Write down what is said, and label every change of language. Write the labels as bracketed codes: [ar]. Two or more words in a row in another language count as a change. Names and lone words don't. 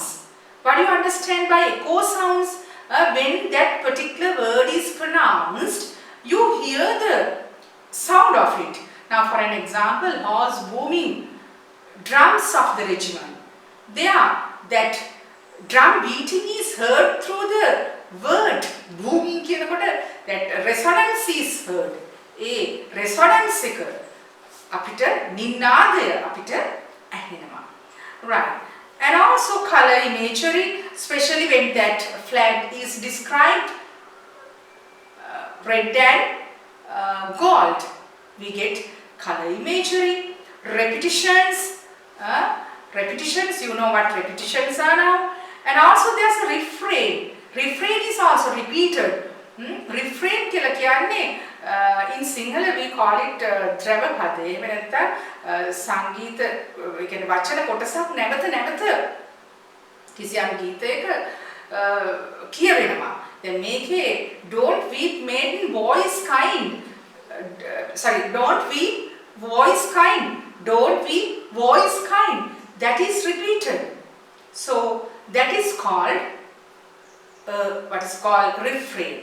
[en] What do you understand by echo sounds? When that particular word is pronounced, you hear the sound of it. Now for an example, horse booming, drums of the regiment. There, that drum beating is heard through the word booming කියනකොට that resonance is heard. [si] ඒ resonance එක අපිට නිනාදය අපිට ඇහෙනවා. [en] Right. And also color imagery, especially when that flag is described red and gold, we get color imagery. Repetitions, you know what repetitions are now. And also there's a refrain. Refrain is also repeated. Refrain [si] කියලා කියන්නේ [en] in Sinhala we call it ද්‍රවපදය. [si] එහෙම නැත්නම් සංගීත ඒ කියන්නේ වචන කොටසක් නැවත කිසියම් ගීතයක කියවෙනවා. දැන් මේකේ [en] don't weep maiden voice kind. Don't weep voice kind. Don't weep voice kind. That is repeated. So that is called what is called refrain.